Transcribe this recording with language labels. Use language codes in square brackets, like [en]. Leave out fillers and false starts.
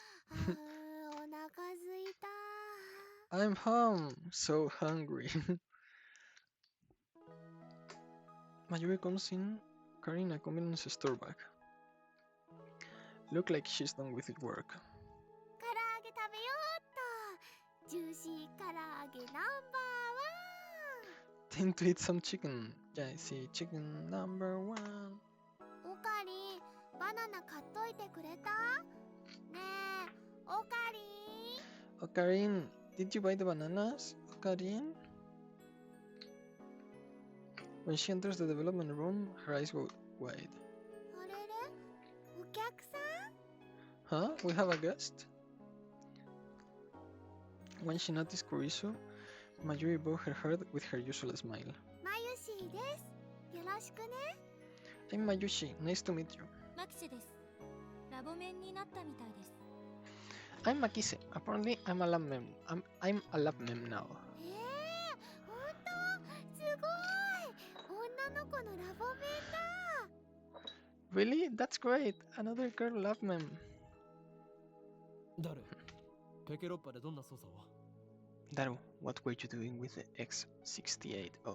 [ja] お腹すいた。 [en] I'm home! So hungry. Mayuri comes in carrying a convenience store bag. Look like she's done with it work. [ja] 唐揚げ食べようっと。ジューシー唐揚げナンバーワン。 [en] Time to eat some chicken. Yeah, I see. Chicken number one. [ja] オカリン、バナナ買っといてくれた？ねえ、オカリン。 [en] Ocarin, did you buy the bananas? Ocarin? When she enters the development room, her eyes go wide. [ja] あれれ？お客さん？ [en] Huh? We have a guest? When she noticed Kurisu, Mayuri bowed her head with her usual smile. [ja] マユシーです。よろしくね。 [en] I'm Mayushi. Nice to meet you. [ja] マキシです。ラボメンになったみたいです。 [en] I'm Makise. Apparently, I'm a lab mem. I'm a lab mem now. [ja] 本当？すごい。女の子のラボメンだ。 [en] Really? That's great. Another girl lab mem. [ja] ダル、ペケロッパでどんな操作を？ [en] Daru, what were you doing with the X68000?